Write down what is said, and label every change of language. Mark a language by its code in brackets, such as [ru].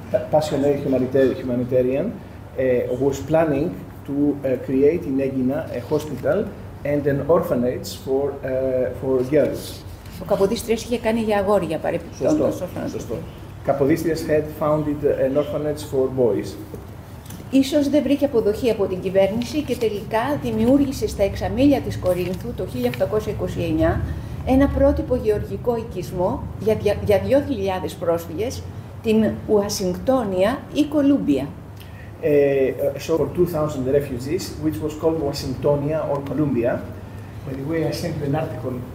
[en] passionate humanitarian was planning to create in Aegina a hospital and an orphanage for for girls. [el] Ο Καποδίστριας είχε κάνει για αγόρια παρεπιπτόντως. Σωστό. [en] Καποδίστριας had founded an orphanage for boys. [el] Ίσως δεν βρήκε αποδοχή από την κυβέρνηση και τελικά δημιούργησε στα εξαμήλια της Κορίνθου το 1829 ένα πρότυπο γεωργικό οικισμό για 2.000 πρόσφυγες, την Ουασιγκτόνια ή Κολούμπια. [en] So for 2,000 refugees, which was called Ουασιγκτόνια or Columbia. By the way, I sent an article